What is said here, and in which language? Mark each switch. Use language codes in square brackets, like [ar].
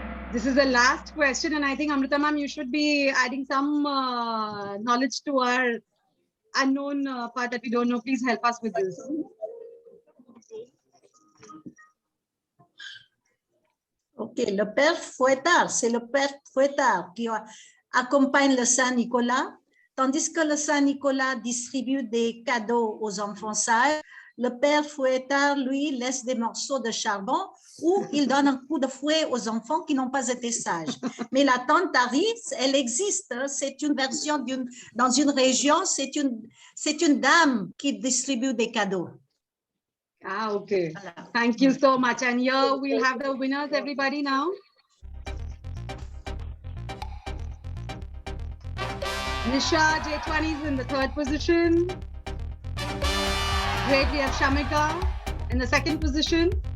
[en] This is the last question, and I think Amrita ma'am, you should be adding some knowledge to our unknown part that we don't know. Please help us with this. [fr] OK, le Père Fouettard, c'est le Père Fouettard qui accompagne le Saint-Nicolas, tandis que le Saint-Nicolas distribue des cadeaux aux enfants sages. Le Père Fouettard, lui, laisse des morceaux de charbon ou il donne un coup de fouet aux enfants qui n'ont pas été sages. Mais la tante Aris, elle existe. C'est une version dans une région, c'est une dame qui distribue des cadeaux. [en] Ah, okay. [fr] Voilà. [en] Thank you so much. And here we'll have the winners, everybody now. Nisha J20 is in the 3rd position. Great, we have Shamika in the 2nd position.